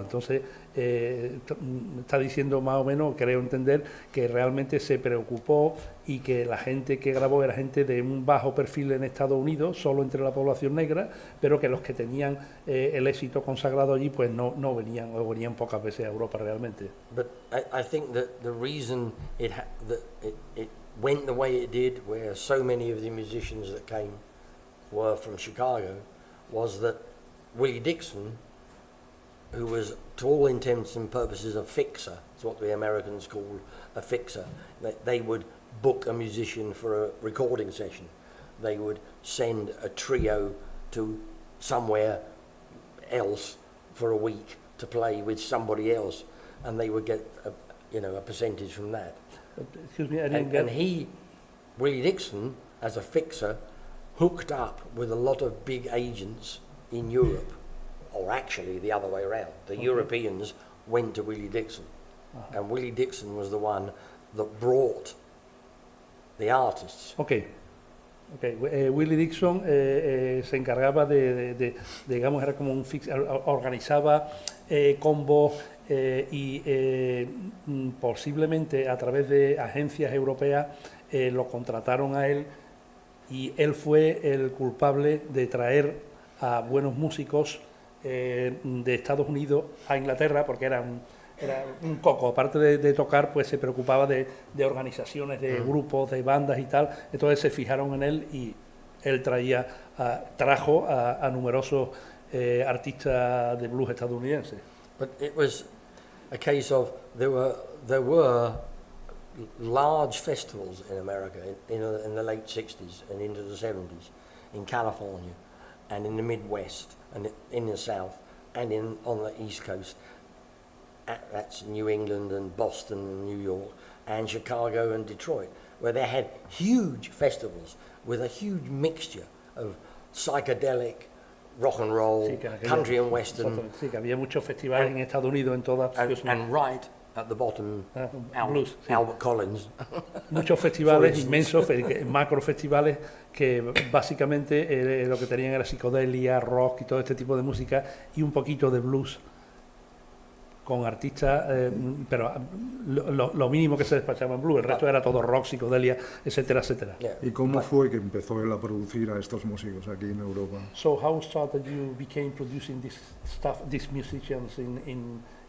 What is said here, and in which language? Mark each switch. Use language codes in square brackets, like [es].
[es] Entonces, está diciendo más o menos, creo entender, que realmente se preocupó y que la gente que grabó era gente de un bajo perfil en Estados Unidos, solo entre la población negra, pero que los que tenían el éxito consagrado allí, pues no venían o venían pocas veces a Europa realmente. [en] But I think that the reason it went the way it did, where so many of the musicians that came were from Chicago, was that Willie Dixon, who was to all intents and purposes a fixer, it's what the Americans call a fixer, they would book a musician for a recording session. They would send a trio to somewhere else for a week to play with somebody else, and they would get a percentage from that. Excuse me, I didn't get... And Willie Dixon, as a fixer, hooked up with a lot of big agents in Europe, or actually the other way around. The Europeans went to Willie Dixon, and Willie Dixon was the one that brought the artists. Okay. [es] Willie Dixon se encargaba digamos, era como un organizaba combos y posiblemente a través de agencias europeas lo contrataron a él, y él fue el culpable de traer a buenos músicos de Estados Unidos a Inglaterra, porque era un coco, aparte de tocar, pues se preocupaba de organizaciones, de grupos, de bandas y tal. Entonces se fijaron en él y él trajo a numerosos artistas de blues estadounidenses. [en] But it was a case of there were large festivals in America in the late 60s and into the 70s, in California and in the Midwest and in the South and on the East Coast. That's New England and Boston and New York and Chicago and Detroit, where they had huge festivals with a huge mixture of psychedelic, rock and roll, [es] Sí, que [en] country and western, [es] Sí, que había muchos festivales en Estados Unidos, en todas... [en] and right at the bottom, [es] blues, sí. [en] Albert Collins. [es] Muchos festivales inmensos, macro festivales, que básicamente lo que tenían era psicodelia, rock y todo este tipo de música, y un poquito de blues. con artistas, pero lo mínimo que se despachaba en blues, el resto era todo rock, psicodelia, etcétera, etcétera. [en] Yeah. [es] ¿Y cómo fue que empezó él a producir a estos músicos aquí en Europa? [en] So how started you became producing this stuff, these musicians in